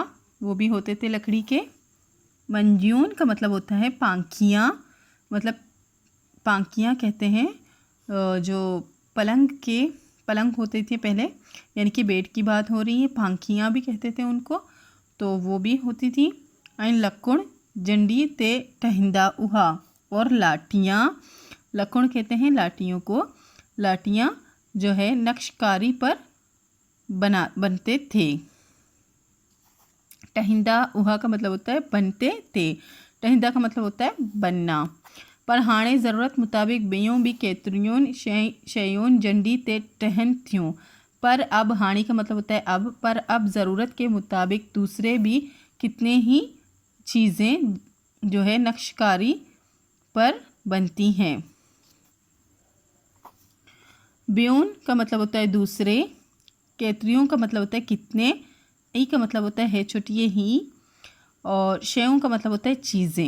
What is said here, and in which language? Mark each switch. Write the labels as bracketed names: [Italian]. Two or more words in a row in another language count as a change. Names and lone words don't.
[Hindi] वो भी होते थे लकड़ी के। मंजून का मतलब होता है पांखियाँ, मतलब पांखियाँ कहते हैं जो पलंग होते थे पहले, यानी कि बेड की बात हो रही है। पांखियाँ भी कहते थे उनको, तो वो भी होती थी। [Sindhi] ऐं लकुण जंडी ते टहिंदा उहा। [Hindi] और लाठियाँ, लकुण कहते हैं लाठियों को। लाठियाँ जो है नक्शकारी पर बनते थे। [Sindhi] टहिंदा उहा [Hindi] का मतलब होता है बनते थे। टहिंदा का मतलब होता है बनना। [Sindhi] पर हाणे ज़रूरत मुताबिक बेयों भी केतरियों शयूं जंडी ते टहन थियूं। [Hindi] पर अब, हाणे का मतलब होता है अब, पर अब ज़रूरत के मुताबिक दूसरे भी कितने ही चीज़ें जो है नक्शकारी पर बनती हैं। बेयोन का मतलब होता है दूसरे, केतरियों का मतलब होता है कितने, ई का मतलब होता है छुट्टिए ही, और शयों का मतलब होता है चीज़ें।